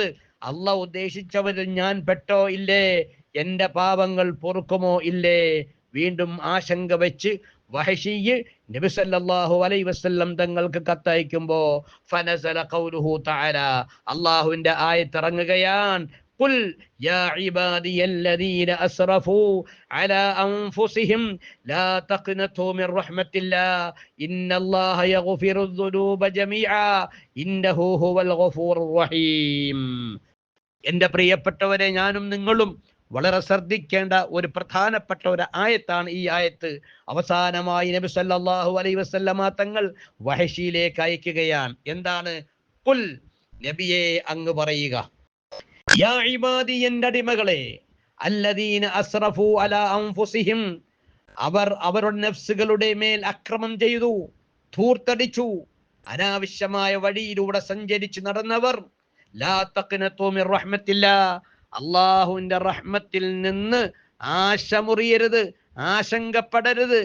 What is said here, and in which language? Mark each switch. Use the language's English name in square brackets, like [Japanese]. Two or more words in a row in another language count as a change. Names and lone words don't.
[Malayalam] അല്ലാഹ് ഉദ്ദേശിച്ചവരിൽ ഞാൻ പെട്ടോ ഇല്ലേ? എൻ്റെ പാപങ്ങൾ പൊറുക്കുമോ ഇല്ലേ? വീണ്ടും ആശങ്ക വെച്ച് വഹശി നബി [Arabic] صلى الله عليه وسلم [Malayalam] തങ്ങൾക്ക് കത്തയക്കുമ്പോ [Arabic] فنزل قوله تعالى, [Malayalam] അല്ലാഹുവിന്റെ ആയത്ത് ഇറങ്ങുകയാണ്, [Arabic] قل يا عبادي الذين أسرفوا على أنفسهم لا تقنطوا من رحمة الله إن الله يغفر الذنوب جميعا إنه هو الغفور الرحيم. [Malayalam] എൻ്റെ പ്രിയപ്പെട്ടവരെ, ഞാനും നിങ്ങളും വളരെ ശ്രദ്ധിക്കേണ്ട ഒരു പ്രധാനപ്പെട്ട ഒരു ആയത്താണ് ഈ ആയത്ത്. അവസാനമായി നബി [Arabic] صلى الله عليه وسلم [Malayalam] തങ്ങൾ വഹശിയിലേക്ക് അയക്കുകയാണ്. എന്താണ്? ഖുൽ, നബിയെ അങ്ങ് പറയുക, [Arabic] يا عبادي, [Malayalam] എൻ്റെ അടിമകളെ, [Arabic] الذين أسرفوا على أنفسهم, [Malayalam] അവർ അവരുടെ നഫ്സുകളുടെ മേൽ അക്രമം ചെയ്തു, ധൂർത്തടിച്ചു, അനാവശ്യമായ വഴിയിലൂടെ സഞ്ചരിച്ചു നടന്നവർ, [Arabic] لا تقنطوا من رحمة الله, [Malayalam] അല്ലാഹുവിന്റെ റഹ്മത്തിൽ നിന്ന് ആശ മുറിയരുത്, ആശങ്കപ്പെടരുത്.